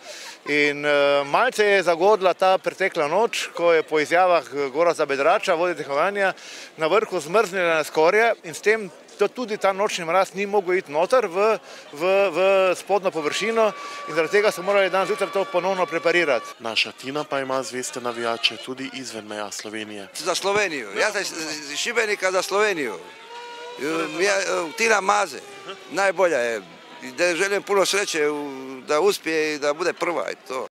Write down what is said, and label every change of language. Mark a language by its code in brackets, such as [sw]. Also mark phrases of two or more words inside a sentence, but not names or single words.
[sl] In malce je zagodla ta pretekla noč, ko je po izjavah Gorazda Bedrača, vodja tekmovanja, na vrhu zmrznjena skorja in s tem tudi ta nočni mraz ni mogel iti noter v spodnjo površino in zaradi tega so morali danes zjutraj to ponovno preparirati. Naša Tina pa ima zveste navijače tudi izven meja Slovenije. Za Slovenijo, jaz sem iz Šibenika za Slovenijo. [hr] Tina Maze, najbolja je, da želim puno sreće da uspije i da bude prva i to.